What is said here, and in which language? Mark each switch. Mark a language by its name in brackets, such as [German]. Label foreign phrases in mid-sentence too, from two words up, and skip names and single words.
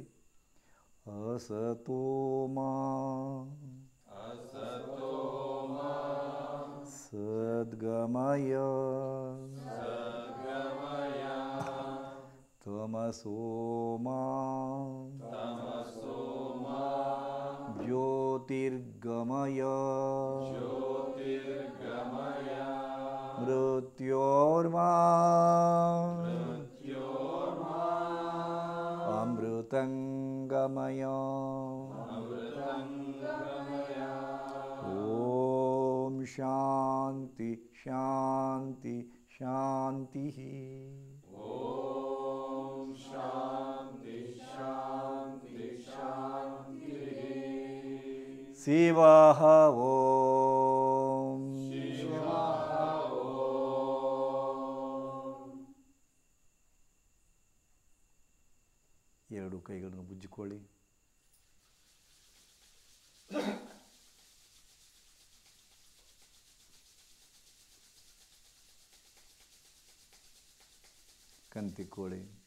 [Sanskrit] ಅಸತೋ ಮಾ ಅಸತೋ ಮಾ ಸದ್ಗಮಯ ಸದ್ಗಮಯ ತಮಸೋ ಮಾ ತಮಸೋ ಮಾ ಜ್ಯೋತಿರ್ಗಮಯ ಜ್ಯೋತಿರ್ಗಮಯ ज्योतिर्गमय ಮೃತ್ಯೋರ್ಮಾ मृत्योर्मा ಅಮೃತಂಗಮಯ अमृतङ्गमय ಓಂ ಶಾಂತಿ ಶಾಂತಿ ಶಾಂತಿ ॐ शान्ति शान्ति शान्तिः ಶಿವಃ ಓಂ शिवः ॐ [Kannada] ಎರಡು ಕೈಗಳನ್ನು ಬುಜ್ಜಿಕೊಳ್ಳಿ. ಕಂತಿಕೊಳ್ಳಿ.